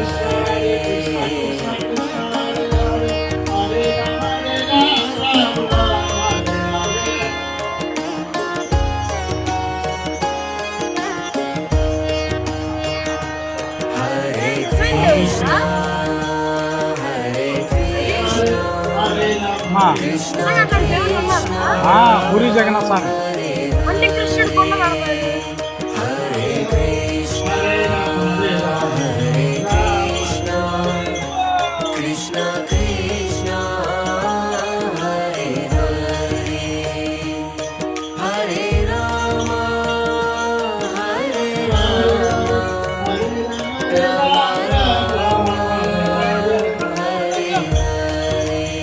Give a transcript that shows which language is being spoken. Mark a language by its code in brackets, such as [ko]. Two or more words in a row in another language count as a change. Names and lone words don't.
[sa] Hare Krishna, Hare Krishna, हा Krishna [te] हा पुरी जगन्नाथ स्वामी అంటే కృష్ణుడు బొమ్మ కనపడదు [sa] Hare Krishna, Hare Krishna, Krishna Krishna, Hare Hare, Hare Rama, Hare Rama, Rama Rama, Hare Hare,